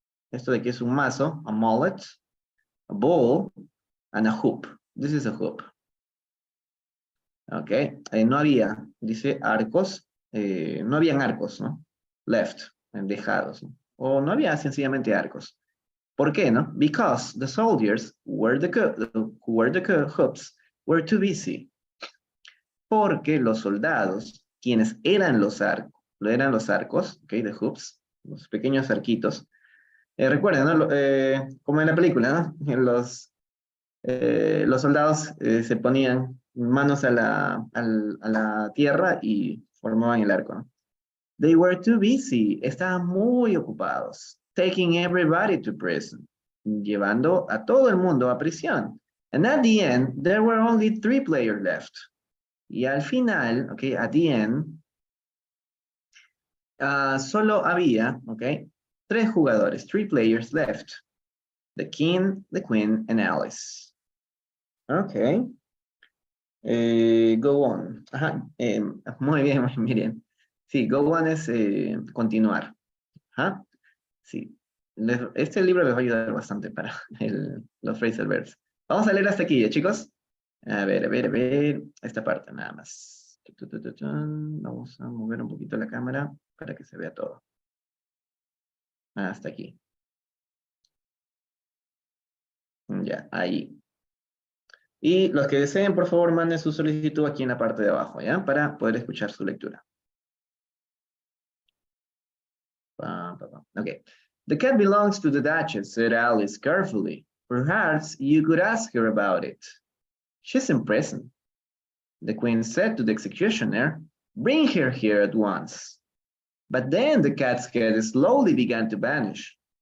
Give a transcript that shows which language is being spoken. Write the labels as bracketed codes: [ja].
[es] Esto de aquí es un mazo. [en] A mallet. A ball. And a hoop. This is a hoop. Ok. [es] No había, dice arcos. No habían arcos, ¿no? Left. Dejados, ¿no? O no había sencillamente arcos. ¿Por qué, no? [en] Because the soldiers who were the hoops were too busy. [es] Porque los soldados, quienes eran los arcos, okay, the hoops, los pequeños arquitos. Recuerden, ¿no? Como en la película, ¿no? Los soldados se ponían manos a la tierra y formaban el arco, ¿no? [en] They were too busy. [es] Estaban muy ocupados. [en] Taking everybody to prison. [es] Llevando a todo el mundo a prisión. [en] And at the end, there were only 3 players left. [es] Y al final, okay, [en] at the end, [es] solo había, okay, 3 jugadores, [en] 3 players left. The king, the queen, and Alice. Okay. Go on. [es] Muy bien. Sí, go on es continuar. Sí. Este libro les va a ayudar bastante para los phrasal verbs. Vamos a leer hasta aquí, ¿ya, chicos? A ver. Esta parte nada más. Vamos a mover un poquito la cámara para que se vea todo. Hasta aquí. Ya, ahí. Y los que deseen, por favor, manden su solicitud aquí en la parte de abajo, ¿ya? Para poder escuchar su lectura. Okay. [en] The cat belongs to the Duchess, said Alice carefully. Perhaps you could ask her about it. She's in prison. The queen said to the executioner, bring her here at once. But then the cat's head slowly began to vanish.